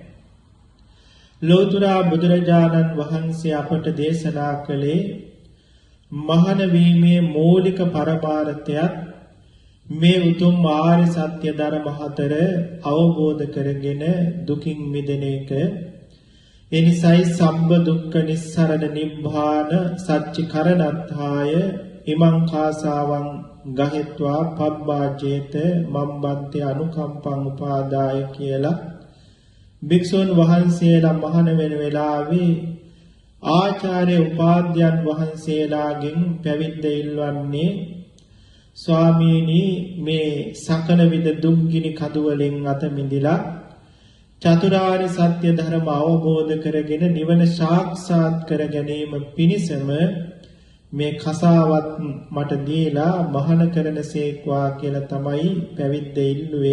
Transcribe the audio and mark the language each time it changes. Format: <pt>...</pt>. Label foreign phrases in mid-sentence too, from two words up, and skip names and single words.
<si>ලෝතර බුදුරජාණන් වහන්සේ අපට දේශනා කළේ මහාන වීමේ මූලික පරමාර්ථයත් මේ උතුම් ආර්ය සත්‍ය ධර්ම හතර අවබෝධ කරගෙන දුකින් මිදෙන එක.</si> <pi>එනිසයි සම්බ දුක්ඛ නිස්සරණ නිබ්බාන සච්චි කරණත්ථාය ඉමං කාසාවං ගහෙත්වා පබ්බාජේත මම්බන්තේ අනුකම්පං</pi> <si>උපාදාය කියලා භික්ෂුන් වහන්සේලා මහාන වෙන වෙලාවේ ආචාර්ය උපාධ්‍යයන් වහන්සේලාගෙන් පැවිද්ද ඉල්වන්නේ, ස්වාමීනි, මේ සකල විද දුක්ගිනි කඳු වලින් අත මිදිලා චතුරාර්ය සත්‍ය ධර්ම අවබෝධ කරගෙන නිවන සාක්ෂාත් කර ගැනීම පිණිසම මේ කසාවත් මට දීලා මහාන කරනසේක්වා කියලා තමයි පැවිද්ද ඉල්ලුවේ.</si>